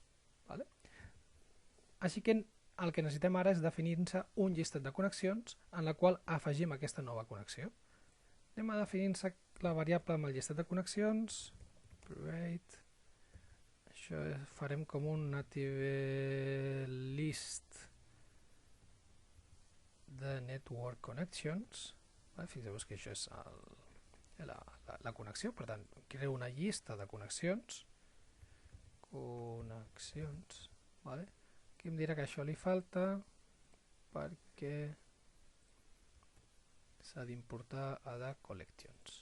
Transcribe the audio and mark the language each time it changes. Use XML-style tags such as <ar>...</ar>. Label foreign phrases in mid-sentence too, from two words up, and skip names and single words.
<ca>Vale? Així que el que necessitem ara és definir-se un llistat de connexions en la qual afegim aquesta nova connexió. Anem a definir-se la variable amb el llistat de connexions, private, això farem com un</ca> <en>native list</en> <ca>de</ca> <en>network connections.</en> <ca>Fixeu-vos que això és la connexió, per tant, creo una llista de connexions, vale? Aquí em dirà que això li falta perquè s'ha d'importar a de collections.</ca>